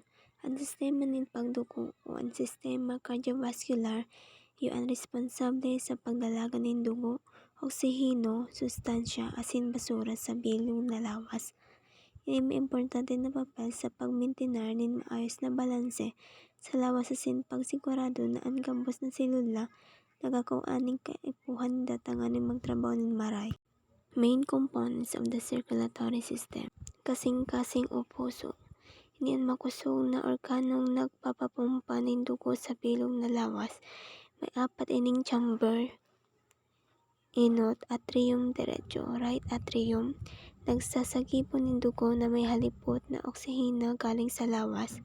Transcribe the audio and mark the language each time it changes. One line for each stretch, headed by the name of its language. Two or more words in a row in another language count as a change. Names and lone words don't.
Bikol: Ang sistema ng pagdugo o ang sistema cardiovascular iyo ang responsable sa pagdalaga ng dugo, oksiheno, sustansya asin basura sa bilog na lawas. Ini may importante na papel sa pagmintinar ng maayos na balanse sa lawas asin pagsigurado na ang gambos na selula nagakuan ng kaipuhan datangan ng magtrabaho ng maray.
English: Main components of the circulatory system.
Bikol: Kasing-kasing o puso. Ini ang makusog na organong nagpapapumpa ng dugo sa bilog na lawas. May 4 ining chamber. Inot, atrium derecho,
English: right atrium.
Bikol: Nagsasagipon ng dugo na may halipot na oksiheno galing sa lawas.